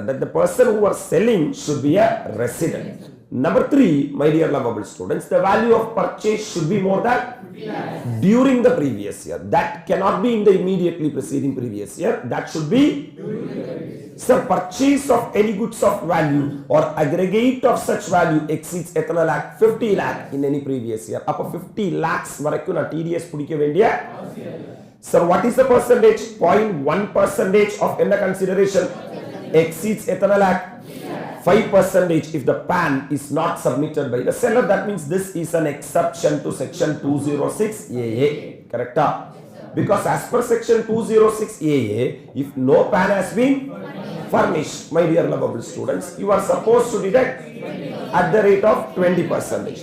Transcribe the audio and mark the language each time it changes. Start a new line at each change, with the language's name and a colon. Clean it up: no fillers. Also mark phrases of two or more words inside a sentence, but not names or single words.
English: That the person who are selling should be a resident. Number 3, my dear lovable students, the value of purchase should be more than during the previous year. That cannot be in the immediately preceding previous year. That should be purchase of any goods of value or aggregate of such value exceeds 50 lakh in any previous year.
Tamil: Up 50 lakhs வரைக்கு நா TDS புடிக்க வேண்டிய.
English: Sir, what is the percentage? 0.1% of in the consideration exceeds lakh. 5% if the PAN is not submitted by the seller. That means this is an exception to section 206AA. Correct? Because as per section 206AA, if no PAN has been furnished, my dear lovable students, you are supposed to deduct at the rate of 20%.